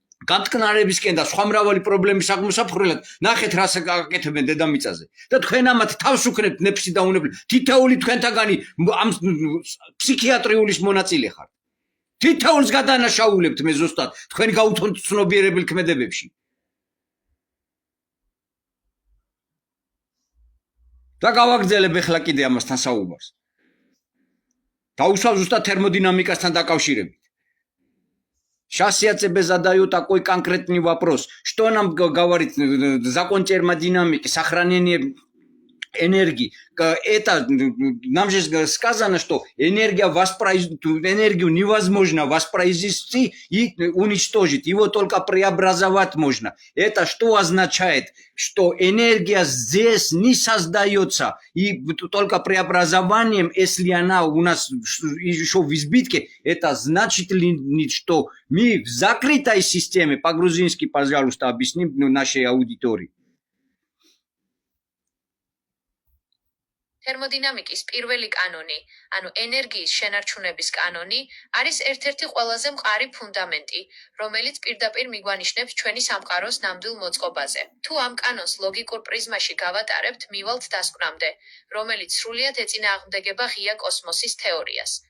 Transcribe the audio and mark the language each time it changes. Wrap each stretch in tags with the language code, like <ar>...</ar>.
<ka>გამტკნარებისკენ და სხვა მრავალი პრობლემის აღმოსაფხვრელად ნახეთ რას აკეთებენ დედამიწაზე და თქვენ ამათ თავს უქნებთ ნეფსი და უნებლი თითოეული თქვენთაგანი ამ ფსიქიატრიულის მონაწილე ხართ თითოეულს გადანაშაულებთ მე ზუსტად თქვენ გაუთონთ ცნობიერებელ ქმედებებში და გავაგრძელებ ახლა კიდე ამასთან საუბარს დაუსვავ зуста термодинамикасთან дакავშირებით.</ka> <ru>Сейчас я тебе задаю такой конкретный вопрос. Что нам говорит закон термодинамики, сохранение энергии? Это нам же сказано, что энергию невозможно воспроизвести и уничтожить. Его только преобразовать можно. Это что означает? Что энергия здесь не создается. И только преобразованием, если она у нас еще в избытке, это значит ли, что мы в закрытой системе, по-грузински, пожалуйста, объясним нашей аудитории.</ru> <ka>თერმოდინამიკის პირველი კანონი, ანუ ენერგიის შენარჩუნების კანონი, არის ერთ-ერთი ყველაზე მყარი ფუნდამენტი, რომელიც პირდაპირ მიგვანიშნებს ჩვენი სამყაროს ნამდვილ მოწყობაზე. თუ ამ კანონს ლოგიკურ პრიზმაში გავატარებთ, მივალთ დასკვნამდე, რომელიც სრულიად ეწინააღმდეგება ღია კოსმოსის თეორიას.</ka>